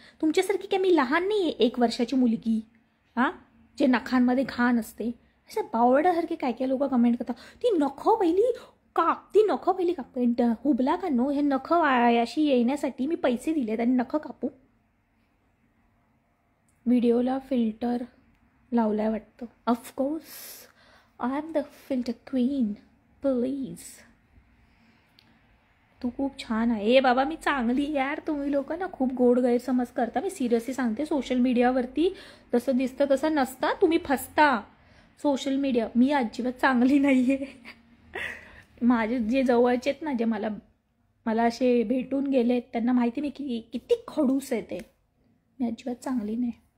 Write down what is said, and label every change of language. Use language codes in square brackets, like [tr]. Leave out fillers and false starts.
[mr] तुमच्यासारखी काय मी लहान नाही आहे, 1 वर्षाची मुलगी हां, जे नखांमध्ये घाण असते. असे बावड्यासारखे काय काय लोक कमेंट करतात, ती नखं पहिली काप, हुबला का नो, हे नखं अशी येण्यासाठी मी पैसे दिलेत आणि नखं कापू. व्हिडिओला फिल्टर लावलाय वाटतं. [en] Of course I am the filter queen, please. [mr] तू खूप छान आहे. ए बाबा मी चांगली यार. तुम्ही लोक ना खूप गोड गैरसमज करता. मी सिरियसली सांगते, सोशल मीडियावरती जसं दिसतं तसं नसता, तुम्ही फसता. सोशल मीडिया, मी अजिबात चांगली नाही आहे. माझे जे जवळचे आहेत ना, जे मला असे भेटून गेले त्यांना माहिती नाही की किती खडूस आहे ते. मी अजिबात चांगली नाही.